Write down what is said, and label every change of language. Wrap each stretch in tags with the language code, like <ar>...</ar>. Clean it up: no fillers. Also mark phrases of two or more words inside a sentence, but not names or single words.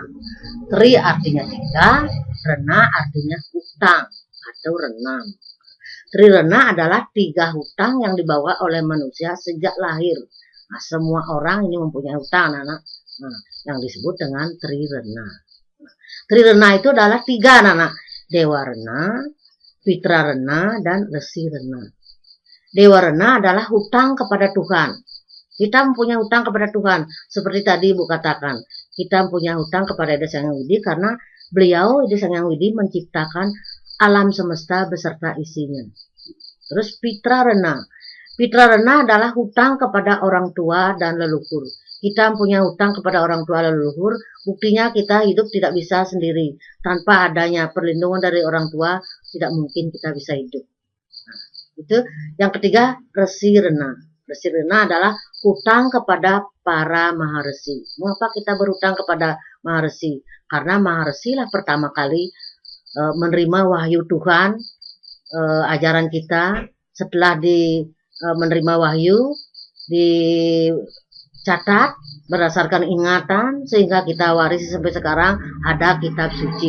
<id>Tri artinya 3, rena artinya hutang atau renang. Trirena adalah 3 hutang yang dibawa oleh manusia sejak lahir. Nah, semua orang ini mempunyai hutang, anak. Nah, yang disebut dengan trirena. Nah, trirena itu adalah 3, anak. Dewa rena, Pitra rena, dan Resi rena. Dewa rena adalah hutang kepada Tuhan. Kita mempunyai hutang kepada Tuhan. Seperti tadi Ibu katakan, kita mempunyai hutang kepada Ida Sang Hyang Widi karena beliau, Ida Sang Hyang Widi, menciptakan alam semesta beserta isinya. Terus Pitra rena. Pitra rena adalah hutang kepada orang tua dan leluhur. Kita mempunyai hutang kepada orang tua dan leluhur, buktinya kita hidup tidak bisa sendiri. Tanpa adanya perlindungan dari orang tua, tidak mungkin kita bisa hidup. Nah, itu yang ketiga, Resi rena. Resi rena adalah hutang kepada para maharesi. Mengapa kita berhutang kepada maharesi? Karena maharesi lah pertama kali menerima wahyu Tuhan, ajaran kita. Setelah menerima wahyu, dicatat berdasarkan ingatan sehingga kita warisi sampai sekarang ada kitab suci.</id>